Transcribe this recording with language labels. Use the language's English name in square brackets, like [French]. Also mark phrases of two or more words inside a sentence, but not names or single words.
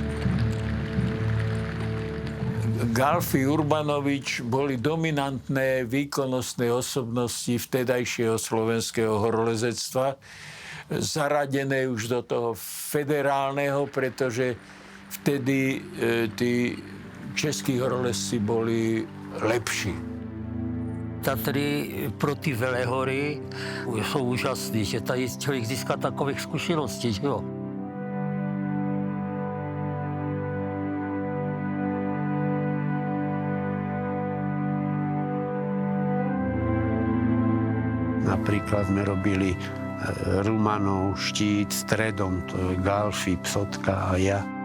[Slovak] Galfi, Urbanovič boli dominantné výkonnostné osobnosti vtedajšieho slovenského horolezectva, zaradené už do toho federálneho, pretože vtedy tí českí horolezci boli lepší. [Czech] Tatry pro ty velehory jsou úžasný, že tady člověk získá takových zkušeností, že jo. [Slovak] Napríklad sme robili Rumanov štít stredom, to je Galfi, Psotka a ja.